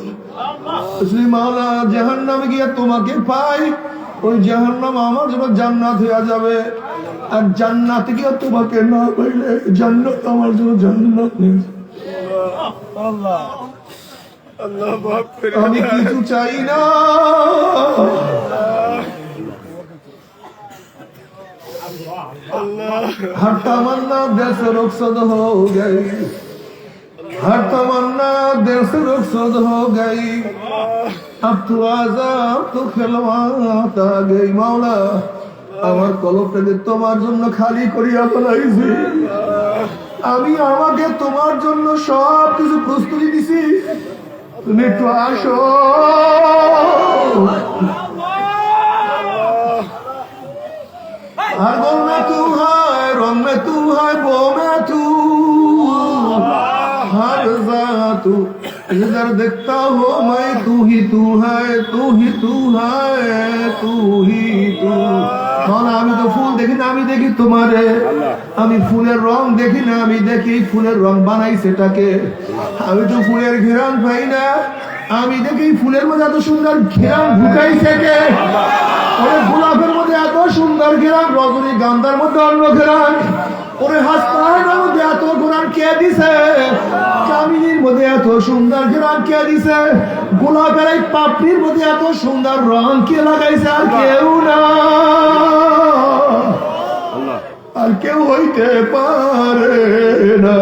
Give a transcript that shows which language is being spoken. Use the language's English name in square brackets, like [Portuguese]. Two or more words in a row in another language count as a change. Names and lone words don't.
[Bangla] শ্রী মাওলা জাহান্নামে গিয়ে তোমাকে পাই, ওই জাহান্নাম আমার জন্য জান্নাত হয়ে যাবে। আর জান্নাতে গিয়ে তোমাকে না পাইলে জান্নাত আমার জন্য জান্নাত নেই। আমি কিছু চাই না, [Hindi] हर तमन्ना दिल से रुखसत हो गई, हर तमन्ना दिल से रुखसत हो गई, अब तू आजा अब तू खिलवात आ गई। [Bangla] मौला আমার কলবটাকে তোমার জন্য খালি করিয়া ফেলাইছি, আমি আমাকে তোমার জন্য সব কিছু প্রস্তুতি দিছি, তুমি একটু আসো। [Hindi] हर गम में तू है, रंग में तू है, बो में तू, हर जा तू, इधर देखता हो मैं तू ही तू है, तू ही तू है, तू ही तू। [Bangla] আমি তো ফুল দেখি না, আমি দেখি তোমারে। আমি ফুলের রং দেখি না, আমি দেখি ফুলের রং বানাইছেটাকে। আমি তো ফুলের ঘেরান পাই না, আমি দেখি ফুলের মধ্যে এত সুন্দর ঘেরান ঢুকাইছে কে। ওরে গোলাপের মধ্যে এত সুন্দর ঘেরান, রজনী গান্ধার মধ্যে অন্য ঘেরান, ওরে হাসপাতালের মধ্যে এত ঘেরান কে দিছে, কামিনীর মধ্যে এত সুন্দর ঘেরান কে দিছে, গোলাপের এই পাপড়ির মধ্যে এত সুন্দর রং কে লাগাইছে, আর কেউ না, আর কেউ হইতে পারে না।